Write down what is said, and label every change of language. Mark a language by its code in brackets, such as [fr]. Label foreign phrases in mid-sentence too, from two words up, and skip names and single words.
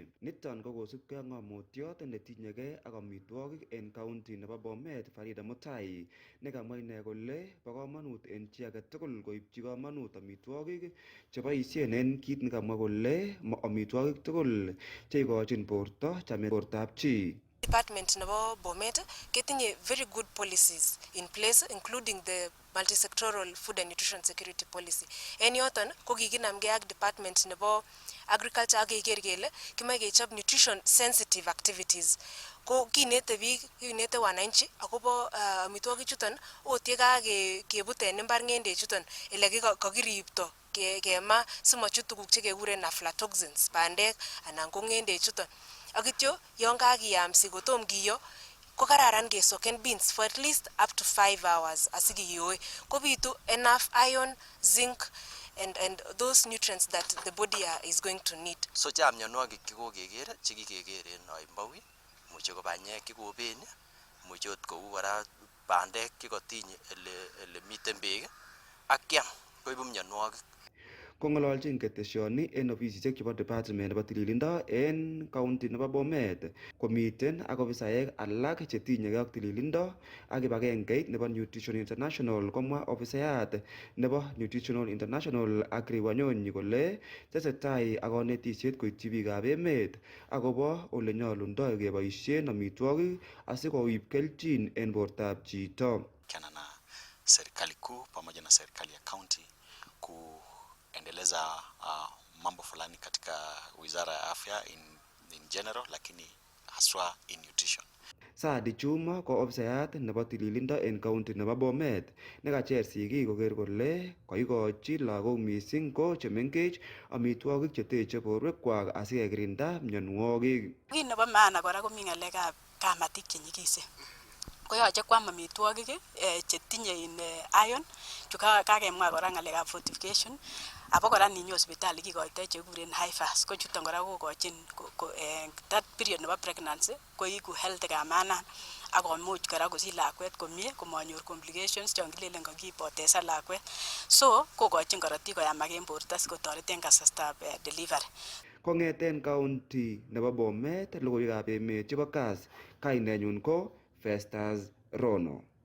[kln] Niton ko kosubkei ak ng'omutyot netinyegei ak amitwogik en county nebo Bomet Farida Mutai nekamwa ine kole bo komonut en chi age tugul koibchi komonut amitwogik cheboisien en kit nekamwa kole amitwogik tugul cheikochin borto bortab chi. [en] Department [kln] nebo Bomet ketinye [en] very good policies in place including the multi-sectoral food and nutrition security policy. [kln] En yoton ko kikinamgei ak department nebo agriculture ak keker kele kimoe kechob [en] nutrition sensitive activities. [kln] Ko kinete biik, kinete wananchi akobo amitwogik chuton ot ye kebut en imbar ng'endek chuton ele kakiripto kema simochut tuguk chekekuren aflatoxins bandek anan ko ng'endek chuton. Akityo yon kakiyamsi kotom kiyo ko kararan kesoken [en] beans for at least up to 5 hours [kln] asikiyoe kobitu [en] enough iron, zinc and those nutrients that the body is going to need. [kln] So chang mionwogik chekokekere chekikeker en Oimbawi, muche ko banyek chekoben, muche ot kou kora bandek chekotinye ele miten beek ak kiam koibu mionwogik. kong'ololjin keteshoni en ofisisiek chebo department nebo tililindo en county nebo Bomet komiten ak ofisaek alak chetinyegei ak tililindo ak kibagengeit nebo Nutrition International. Komwa ofisayat nebo Nutritional International Agri Wanyonyi kole tesetai ak konetisiet koityi biikab emet akobo ole nyolundoi keboisien amitwogik asikoib kelchin en bortab chito. [sw] Na serikali kuu pamoja na serikali ya county kuendeleza mambo fulani katika wizara ya afya [en] in general, [sw] lakini haswa [en] in nutrition. [kln] Saadi Chuma ko ofisayat nebo tililindo en county nebo Bomet nekacher sigik koker kole koikochi lagok mising ko chemengech amitwogik cheteche borwekwak asikekirinda mionwogik. Kit nebo maana kora komi ng'alekab kamatik chenyikisen. Koyoche kwam amitwogik chetinye iron kakemwa kora ng'alekab fortification. Apo kora ninyo hospitali kikoitoi chekuren [en] high fast [kln] ko chuton kora kokochin [en] that period [kln] nebo pregnancy koiku health kamanan akomuch kora kosich lakwet komie komanyor complications chon kilelen kakipoteza lakwet. So kokochin korotik koyamak en borto sikotoret en kasartab delivery. Kong'eten county nebo Bomet, logoiwekab emet chebo Kass, kainenyun ko Festus Rono.